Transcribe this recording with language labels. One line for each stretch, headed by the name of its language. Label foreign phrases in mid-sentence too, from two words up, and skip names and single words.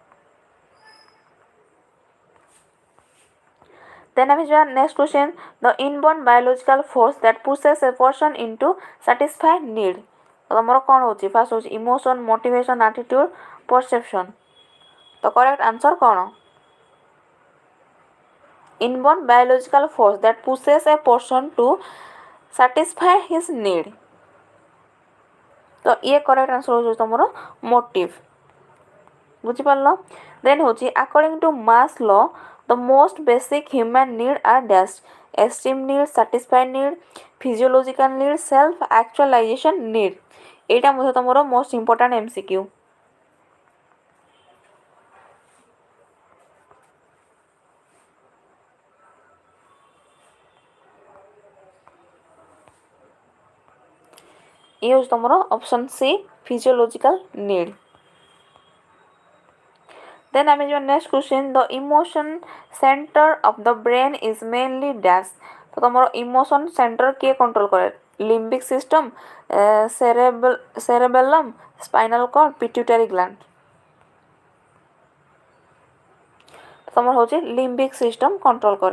Odia: Then ଆମେ ଯିବା
English: next question, the inborn biological force that pushes a person into satisfy need।
Odia: ତୁମର କ'ଣ ହେଉଛି, ଫାର୍ଷ୍ଟ ହେଉଛି
English: emotion, motivation, attitude, perception.
Odia: ତ
English: correct answer
Odia: କ'ଣ,
English: inborn biological force that pushes a person to satisfy his need।
Odia: ତ ଇଏ
English: correct answer
Odia: ହେଉଛି ତୁମର ମୋଟିଭ୍, ବୁଝିପାରିଲ।
English: ଦେନ୍ ହେଉଛି according to Maslow the most basic human need are dash। esteem need, satisfied need, physiological need, self actualization need।
Odia: এইটা ମଧ୍ୟ ତୁମର
English: most important MCQ.
Odia: ଇଏ ହେଉଛି ତୁମର
English: option C, physiological need।
Odia: Then ଆମେ ଯିବା
English: next question, the emotion center of the brain is mainly dash।
Odia: ତ ତୁମର
English: emotion center
Odia: କିଏ କଣ୍ଟ୍ରୋଲ କରେ,
English: limbic system, cerebellum, spinal cord, pituitary gland.
Odia: ତୁମର ହେଉଛି
English: limbic system
Odia: କଣ୍ଟ୍ରୋଲ କରେ।